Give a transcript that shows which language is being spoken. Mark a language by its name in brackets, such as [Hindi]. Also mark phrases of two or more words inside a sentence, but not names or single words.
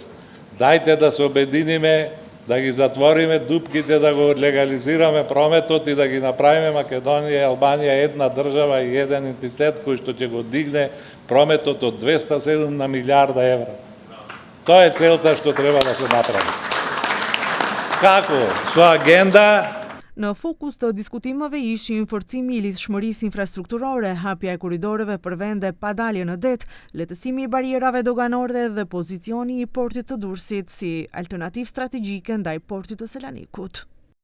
[Macedonian] Дајте да се обединиме, да ги затвориме дупките, да го легализираме прометот и да ги направиме Македонија и Албанија една држава и еден ентитет кој што ќе го дигне прометот од 207 на милиарда евра. Тоа е целта што треба да се направи. Како? Со агенда. [Albanian] Në fokus të diskutimeve ishin forcimi i lidhshmërisë infrastrukturore, hapja e korridoreve për vende pa dalje në det, lehtësimi i barierave doganore dhe pozicioni i portit të Durrësit si alternativë strategjike ndaj portit të Selanikut.